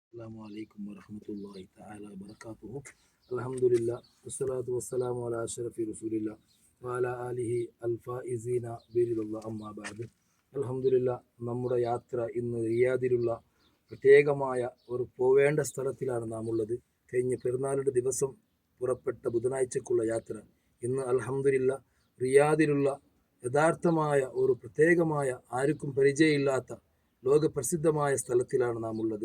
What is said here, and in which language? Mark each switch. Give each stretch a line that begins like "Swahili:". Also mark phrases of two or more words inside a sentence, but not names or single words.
Arabic: السلام عليكم ورحمة الله تعالى وبركاته. الحمد لله والصلاة والسلام على أشرف رسول الله وعلى آله الفائزين برضا الله أما بعد.
Malayalam: അൽഹംദുലില്ലാ, നമ്മുടെ യാത്ര ഇന്ന് റിയാദിലുള്ള പ്രത്യേകമായ ഒരു പോവേണ്ട സ്ഥലത്തിലാണ് നാം ഉള്ളത്. കഴിഞ്ഞ പെരുന്നാളിൻ്റെ ദിവസം പുറപ്പെട്ട ബുധനാഴ്ചക്കുള്ള യാത്ര ഇന്ന് അൽഹംദുലില്ലാ റിയാദിലുള്ള യഥാർത്ഥമായ ഒരു പ്രത്യേകമായ ആർക്കും പരിചയമില്ലാത്ത ലോകപ്രസിദ്ധമായ സ്ഥലത്തിലാണ് നാം ഉള്ളത്.